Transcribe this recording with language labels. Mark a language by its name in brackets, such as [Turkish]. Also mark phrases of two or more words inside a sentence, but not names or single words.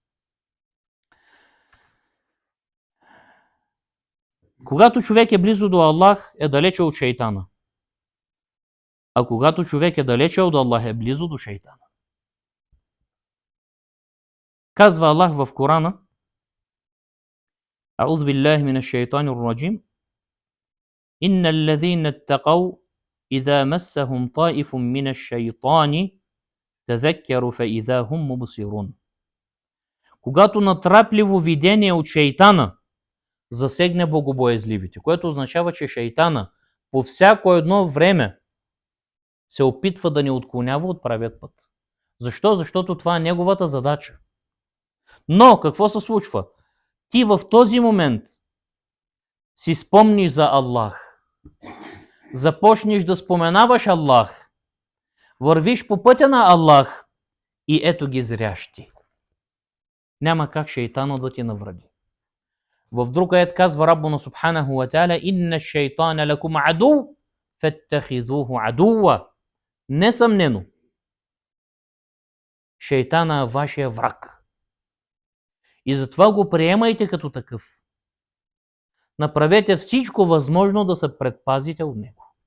[Bulgarian] Когато човек е близо до Аллах, е далече от шейтана. А когато човек е далече от Аллах, е близо до шейтана. Казва Аллах в Корана: [Arabic] أعوذ بالله من الشيطان الرجيم. إن الذين اتقوا إذا مسهم طائف من الشيطان تذكروا فإذا هم مبصرون. [Bulgarian] Когато натрапливо видение от шейтана засегне богобоязливите, което означава, че шейтана по всяко едно време се опитва да ни отклонява от правият път. Защо? Защото това е неговата задача. Но какво се случва? Ти в този момент си спомниш за Аллах, започнеш да споменаваш Аллах, вървиш по пътя на Аллах и ето ги зрящи. Няма как шейтана да ти навреди. В друг аят казва [Arabic] ربنا سبحانه وتعالى إن الشيطان لكم عدو فاتخذوه عدوا. [Bulgarian] Несъмнено, шейтана е вашия враг. И затова го приемайте като такъв. Направете всичко възможно да се предпазите от него.